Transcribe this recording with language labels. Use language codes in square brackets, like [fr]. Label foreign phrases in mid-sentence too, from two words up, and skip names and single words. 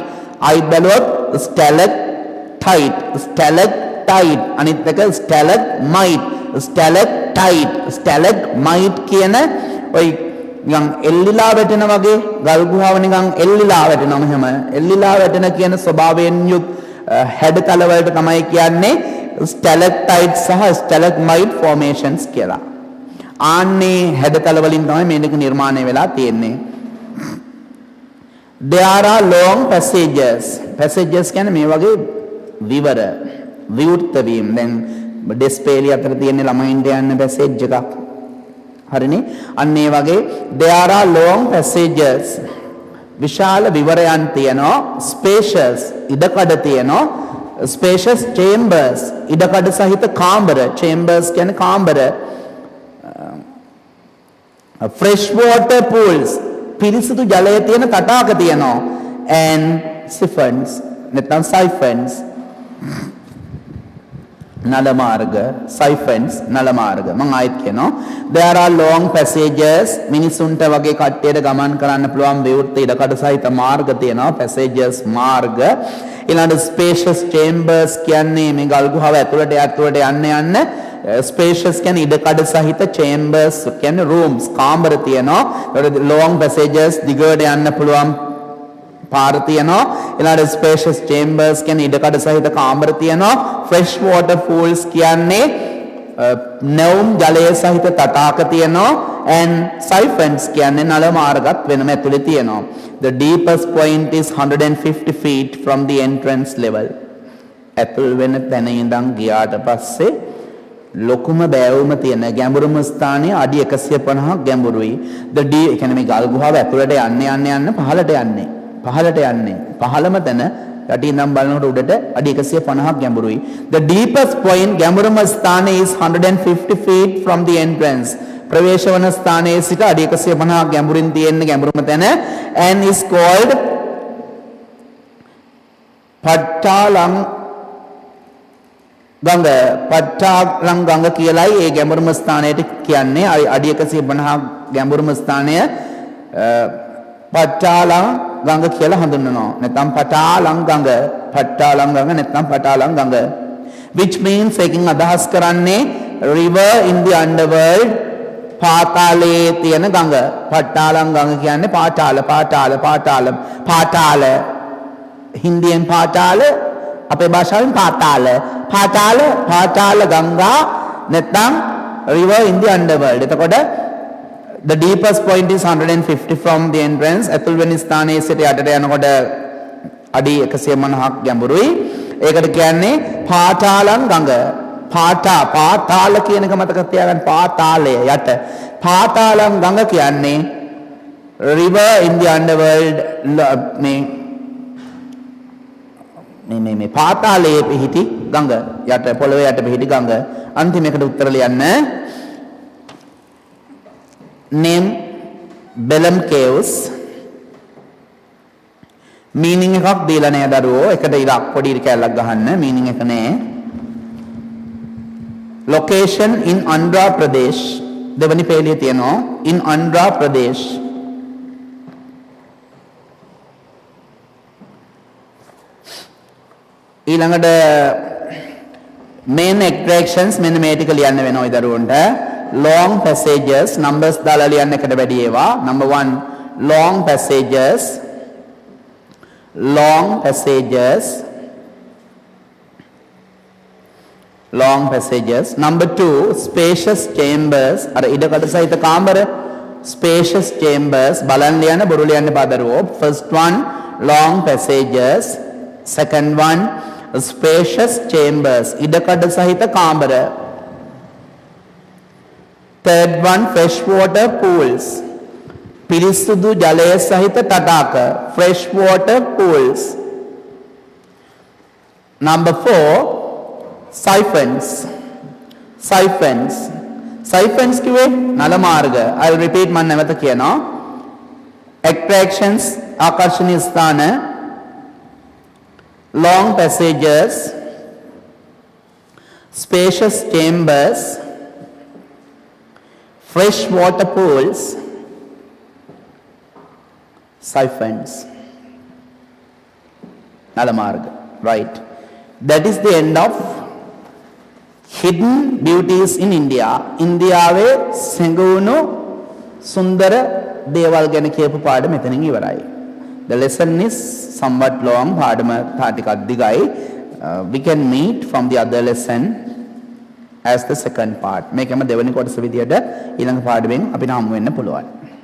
[si] අයි බැලුවොත් stalactite අනිත් එක stalagmite කියන ඔය නිකන් එල්ලිලා වැටෙන වගේ ගල් ගුහාව නිකන් එල්ලිලා වැටෙනවා මෙහෙම එල්ලිලා වැටෙන කියන ස්වභාවයෙන් යුත් හැඩතල වලට තමයි කියන්නේ stalactite සහ [en] stalagmite formations [si] කියලා. ආන්නේ හැඩතල වලින් තමයි මේක නිර්මාණය වෙලා තියෙන්නේ. [en] There are long passages. [si] passages කියන්නේ මේ වගේ විවර විවෘත වීම. දැන් ඩිස්ප්ලේ අතර තියෙන ළමයින්ට යන passage එකක්. හරිනේ අන්න ඒ වගේ [en] there are long passages [si] විශාල විවරයන් තියෙනවා spacious ඉඩකඩ තියෙනවා [en] spacious chambers [si] ඉඩකඩ සහිත කාමර chambers කියන්නේ කාමර [en] fresh water pools [si] පිරිසිදු ජලය තියෙන තටාක තියෙනවා [en] and siphons [si] නැත්නම් siphons නල මාර්ග siphons නල මාර්ග මම ආයෙත් කියනවා [en] there are long passages [si] මිනිසුන්ට වගේ කට්ටියට ගමන් කරන්න පුළුවන් විවෘත ඉඩකඩ සහිත මාර්ග තියෙනවා passages මාර්ග ඊළඟට [en] spacious chambers [si] කියන්නේ මේ ගල් ගුහාව ඇතුළට යන්න spacious කියන්නේ ඉඩකඩ සහිත chambers කියන්නේ rooms කාමර තියෙනවා [en] long passages [si] දිගට යන්න පුළුවන් පාර තියෙනවා ඊළඟට [en] spacious chambers [si] කියන්නේ ඉඩකඩ සහිත කාමර තියෙනවා [en] fresh water pools [si] කියන්නේ නැවුම් ජලය සහිත තටාක තියෙනවා [en] and siphons [si] කියන්නේ නල මාර්ගත් වෙනම ඇතුලේ තියෙනවා [en] the deepest point is 150 feet from the entrance level [si] ඇතුල් වෙන තැන ඉඳන් ගියාට පස්සේ ලොකුම බෑවුම තියෙන ගැඹුරුම ස්ථානයේ අඩි 150ක් ගැඹුරුයි [en] the deep [si] කියන්නේ මේ ගල් ගුහාව ඇතුළට යන්න පහළට යන්නේ පහළම තැන යටි ඉඳන් බලනකොට උඩට අඩි 150ක් ගැඹුරුයි [en] the deepest point [si] ගැඹුරුම ස්ථානය [en] is 150 feet from the entrance [si] ප්‍රවේශ වන ස්ථානයේ සිට අඩි 150ක් ගැඹුරින් තියෙන ගැඹුරුම තැන [en] and is called [si] පට්ටාලම් ගඟ කියලායි ඒ ගැඹුරුම ස්ථානයට කියන්නේ අඩි 150ක් ගැඹුරුම ස්ථානය පට්ටාලම් ගඟ කියලා හඳුන්වනවා නැත්නම් පටාලම් ගඟ නැත්නම් පටාලම් ගඟ [en] which means [si] එකකින් අදහස් කරන්නේ [en] river in the underworld [si] පාතාලයේ තියෙන ගඟ පටාලම් ගඟ කියන්නේ පාතාල හින්දියෙන් පාතාල අපේ භාෂාවෙන් පාතාල ගංගා නැත්නම් [en] river in the underworld [si] එතකොට [en] the deepest point is 150 from the entrance [si] ඇතුල් වෙන ස්ථානයේ සිට යටට යනකොට අඩි 150ක් ගැඹුරුයි ඒකට කියන්නේ පාතාලම් ගඟ පාතාල කියන එක මතක තියාගන්න පාතාලය යට පාතාලම් ගඟ කියන්නේ [en] river in the underworld [si] මේ පාතාලයේ පිහිටි ගඟ යට පොළොවේ යට පිහිටි ගඟ අන්තිමයකට උත්තර ලියන්න name Belem Caves meaning එකක් දීලා නෑ දරුවෝ එකට ඉරක් පොඩි කැලක් ගහන්න meaning එක නෑ [en] location in Andhra Pradesh [si] දෙවනි පේලිය තියෙනවා [en] in Andhra Pradesh [si] ඊළඟට [en] main attractions [si] මෙන්න මේ ටික ලියන්න වෙනවා ඒ දරුවන්ට [en] long passages numbers [si] දාලා ලියන්න එකට වැඩි ඒවා [en] number 1 long passages number 2 spacious chambers [si] අර ඉඩකඩ සහිත කාමර [en] spacious chambers [si] බලන්න ලියන්න බොරු ලියන්න පාදරුවෝ [en] first one long passages second one spacious chambers [si] ඉඩකඩ සහිත කාමර [en] third one fresh water pools [si] පිරිසුදු ජලය සහිත තටාක [en] fresh water pools number 4 siphons [si] කිව්වේ නල මාර්ග [en] I'll repeat [si] මම නැවත කියනවා [en] attractions [si] ආකර්ෂණීය ස්ථාන [en] long passages spacious chambers fresh water pools siphons nalamarga right that is the end of hidden beauties in India [si] ඉන්දියාවේ සැඟවුණු සුන්දර දේවල් ගැන කියපු පාඩම මෙතනින් ඉවරයි [en] the lesson is somewhat long [si] පාඩම ටිකක් දිගයි [en] we can meet from the other lesson as the second part [si] මේකම දෙවෙනි කොටස විදියට ඊළඟ පාඩමෙන් අපිට හමු වෙන්න පුළුවන්